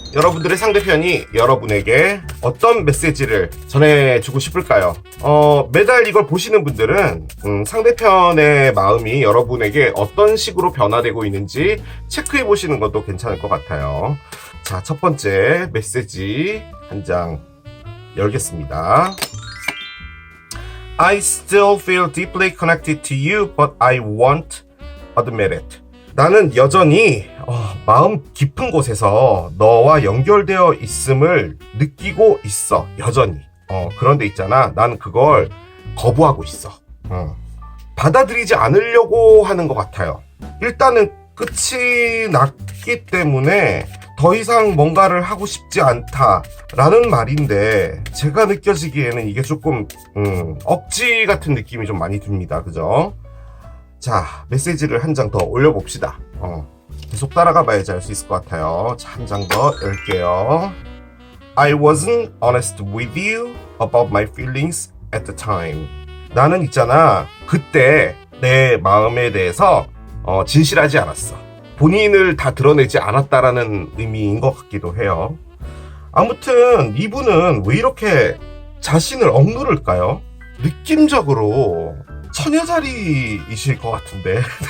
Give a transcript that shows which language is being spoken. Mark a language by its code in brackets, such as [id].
[ko] 여러분들의 상대편이 여러분에게 어떤 메시지를 전해주고 싶을까요? 매달 이걸 보시는 분들은 상대편의 마음이 여러분에게 어떤 식으로 변화되고 있는지 체크해 보시는 것도 괜찮을 것 같아요. 자, 첫 번째 메시지 한 장 열겠습니다. [en] I still feel deeply connected to you, but I won't admit it. [ko] 나는 여전히 마음 깊은 곳에서 너와 연결되어 있음을 느끼고 있어. 여전히. 그런데 있잖아. 나는 그걸 거부하고 있어. 받아들이지 않으려고 하는 것 같아요. 일단은 끝이 났기 때문에 더 이상 뭔가를 하고 싶지 않다라는 말인데, 제가 느껴지기에는 이게 조금 억지 같은 느낌이 좀 많이 듭니다. 그죠? 자, 메시지를 한 장 더 올려봅시다. 계속 따라가 봐야지 알 수 있을 것 같아요. 자, 한 장 더 열게요. [en] I wasn't honest with you about my feelings at the time. [ko] 나는 있잖아, 그때 내 마음에 대해서 진실하지 않았어. 본인을 다 드러내지 않았다라는 의미인 것 같기도 해요. 아무튼 이분은 왜 이렇게 자신을 억누를까요? 느낌적으로 처녀자리이실 것 같은데.